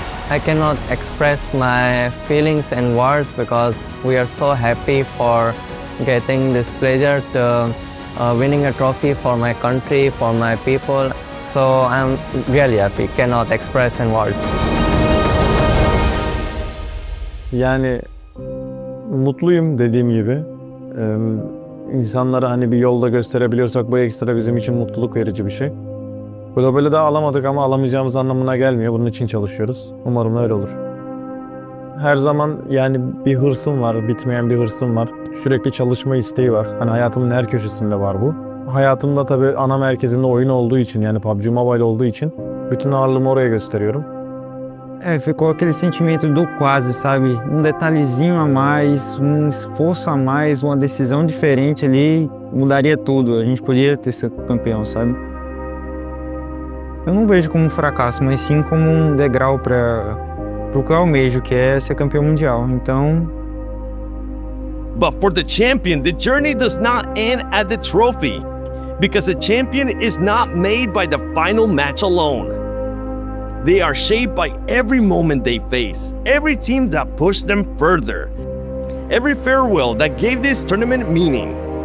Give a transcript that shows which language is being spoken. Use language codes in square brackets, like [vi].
[en] I cannot express my feelings and words because we are so happy for getting this pleasure to winning a trophy for my country, for my people. So I'm really happy, cannot express in words. [tr] Yani mutluyum dediğim gibi. İnsanlara hani bir yolda gösterebiliyorsak bu ekstra bizim için mutluluk verici bir şey. Globali daha alamadık ama alamayacağımız anlamına gelmiyor. Bunun için çalışıyoruz. Umarım öyle olur. Her zaman yani bir hırsım var, bitmeyen bir hırsım var. Sürekli çalışma isteği var. Hani hayatımın her köşesinde var bu. Hayatımda tabii ana merkezinde oyun olduğu için yani PUBG Mobile olduğu için bütün ağırlığımı oraya gösteriyorum. [pt] Ficou aquele sentimento do quase, sabe? Um detalhezinho a mais, um esforço a mais, uma decisão diferente ali, mudaria tudo. A gente podia ter sido campeão, sabe? Eu não vejo como um fracasso, mas sim como um degrau para o que eu almejo, que é ser campeão mundial. Então... [en] But for the champion, the journey does not end at the trophy, because a champion is not made by the final match alone. They are shaped by every moment they face, every team that pushed them further, every farewell that gave this tournament meaning.